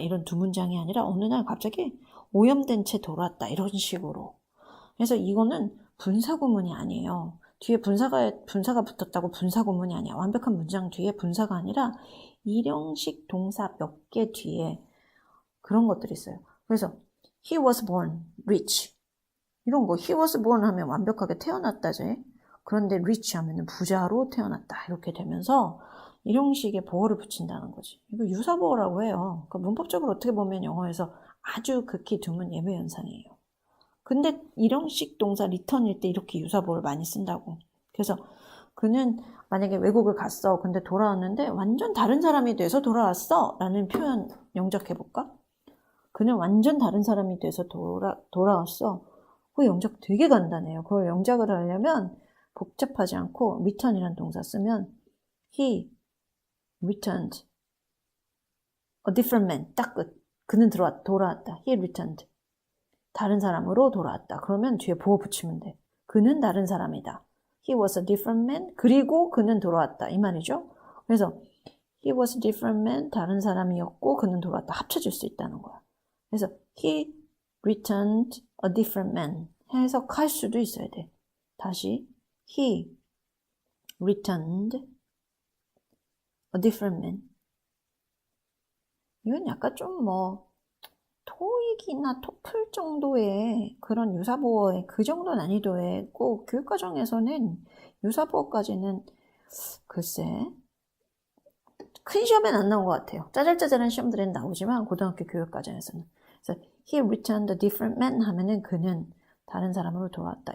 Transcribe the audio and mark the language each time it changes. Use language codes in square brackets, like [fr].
[ko] 이런 두 문장이 아니라 어느 날 갑자기 오염된 채 돌아왔다. 이런 식으로. 그래서 이거는 분사구문이 아니에요. 뒤에 분사가 붙었다고 분사구문이 아니야. 완벽한 문장 뒤에 분사가 아니라 일형식 동사 몇 개 뒤에 그런 것들이 있어요. 그래서 [en] he was born rich [ko] 이런 거 [en] he was born [ko] 하면 완벽하게 태어났다지. 그런데 rich 하면 부자로 태어났다. 이렇게 되면서 일형식에 보어를 붙인다는 거지. 이거 유사보어라고 해요. 그러니까 문법적으로 어떻게 보면 영어에서 아주 극히 드문 예외 현상이에요. 근데 일형식 동사 return일 때 이렇게 유사보어를 많이 쓴다고. 그래서 그는 만약에 외국을 갔어. 근데 돌아왔는데 완전 다른 사람이 돼서 돌아왔어. 라는 표현 영작해볼까? 그는 완전 다른 사람이 돼서 돌아왔어. 그 영작 되게 간단해요. 그걸 영작을 하려면 복잡하지 않고 return이라는 동사 쓰면 [en] he returned a different man. [ko] 딱 끝. 그는 돌아왔다. [en] he returned. [ko] 다른 사람으로 돌아왔다. 그러면 뒤에 보어 붙이면 돼. 그는 다른 사람이다. [en] He was a different man. [ko] 그리고 그는 돌아왔다. 이 말이죠. [en] 그래서 he was a different man. [ko] 다른 사람이었고 그는 돌아왔다. 합쳐질 수 있다는 거야. [en] 그래서 he returned a different man. [ko] 해석할 수도 있어야 돼. 다시 [en] he returned a different man. [ko] 이건 약간 좀 토익이나 토플 정도의 그런 유사보어의 그 정도 난이도의 꼭 교육과정에서는 유사보어까지는 글쎄 큰 시험엔 안 나온 것 같아요. 짜잘짜잘한 시험들은 나오지만 고등학교 교육과정에서는. 그래서 [en] he returned a different man [ko] 하면은 그는 다른 사람으로 돌아왔다.